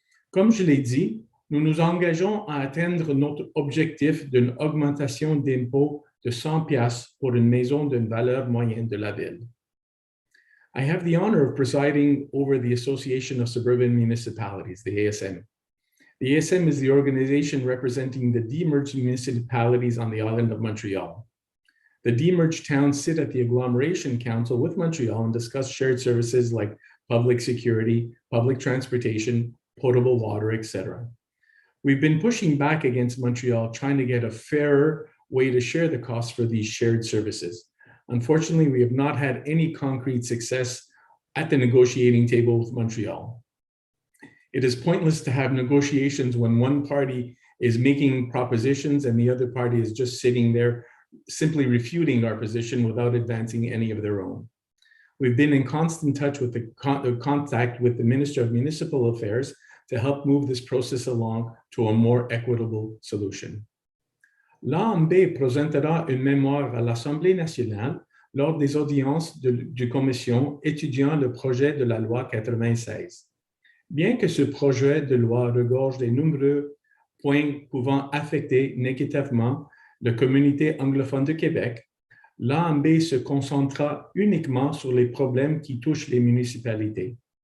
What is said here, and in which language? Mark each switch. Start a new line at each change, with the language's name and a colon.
French: Comme je l'ai dit, nous nous engageons à atteindre notre objectif d'une augmentation d'impôts de 100 piastres pour une maison d'une valeur moyenne de la ville.
English: I have the honor of presiding over the Association of Suburban Municipalities, the ASM. The ASM is the organization representing the demerged municipalities on the island of Montreal. The demerged towns sit at the agglomeration council with Montreal and discuss shared services like public security, public transportation, potable water, etc. We've been pushing back against Montreal, trying to get a fairer way to share the costs for these shared services. Unfortunately, we have not had any concrete success at the negotiating table with Montreal. It is pointless to have negotiations when one party is making propositions and the other party is just sitting there simply refuting our position without advancing any of their own. We've been in constant touch with contact with the Minister of Municipal Affairs to help move this process along to a more equitable solution.
French: L'AMB présentera une mémoire à l'Assemblée nationale lors des audiences du commission étudiant le projet de la loi 96. Bien que ce projet de loi regorge de nombreux points pouvant affecter négativement la communauté anglophone de Québec, l'AMB se concentrera uniquement sur les problèmes qui touchent les municipalités.